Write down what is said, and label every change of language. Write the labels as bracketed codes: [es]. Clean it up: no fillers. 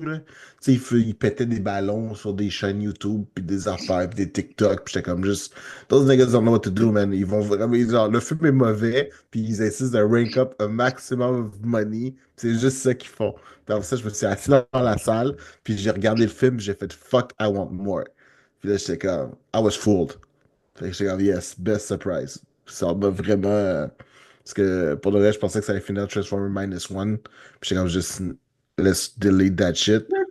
[fr] Là. Tu sais, ils pétaient des ballons sur des chaînes YouTube, puis des affaires, puis des TikTok, puis j'étais comme juste, [en] those niggas don't know what to do, man. [fr] Ils vont vraiment, genre, le film est mauvais, puis ils insistent de rank up un maximum of money, puis c'est juste ça qu'ils font. Puis après ça, je me suis assis dans la salle. Puis j'ai regardé le film, j'ai fait [en] fuck, I want more. [fr] Puis là, j'étais comme, [en] I was fooled. [fr] Fait que j'étais comme, [en] yes, best surprise. [fr] Ça m'a vraiment. Parce que pour le reste, je pensais que ça allait finir Transformer Minus One. Puis j'étais comme, juste, [en] let's delete that shit.